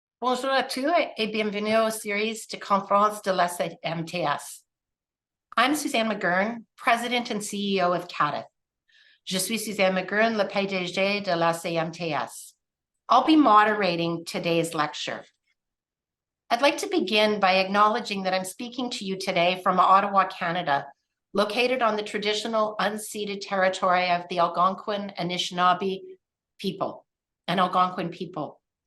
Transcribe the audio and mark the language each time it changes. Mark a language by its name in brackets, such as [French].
[French] Bonjour à tous et bienvenue aux séries de conférences de la CMTS. [English] I'm Suzanne McGurn, President and CEO of CADTH. [French] Je suis Suzanne McGurn, le PDG de la CMTS. [English] I'll be moderating today's lecture. I'd like to begin by acknowledging that I'm speaking to you today from Ottawa, Canada, located on the traditional unceded territory of the Algonquin Anishinaabe people and Algonquin people.